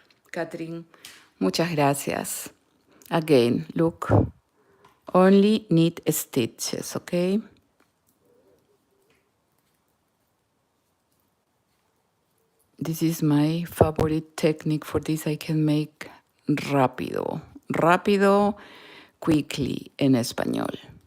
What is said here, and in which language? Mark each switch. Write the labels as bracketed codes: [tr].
[es] Catherine, muchas gracias. [en] Again, look, only knit stitches, okay? This is my favorite technique for this. I can make rápido. [es] Rápido, quickly en español.